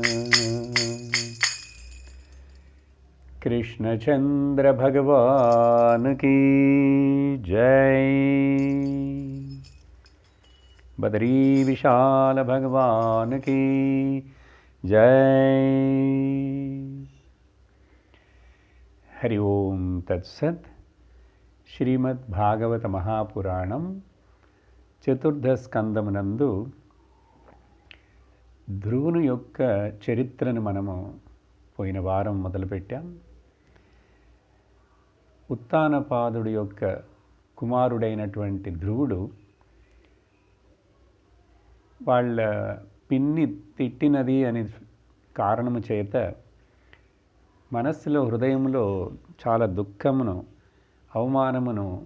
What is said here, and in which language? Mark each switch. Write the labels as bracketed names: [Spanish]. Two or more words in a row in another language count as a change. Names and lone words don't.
[Hindi] कृष्णचंद्र भगवान की जय। बद्री विशाल भगवान की जय। [Sanskrit] हरि ओम तत्सत्। [Telugu] శ్రీమద్భాగవత మహాపురాణం చతుర్థ స్కందమునందు ధ్రువుని యొక్క చరిత్రను మనము పోయిన వారం మొదలుపెట్టాం. ఉత్తానపాదుడి యొక్క కుమారుడైనటువంటి ధ్రువుడు వాళ్ళ పిన్ని తిట్టినది అనే కారణము చేత మనస్సులో హృదయంలో చాలా దుఃఖమును అవమానమును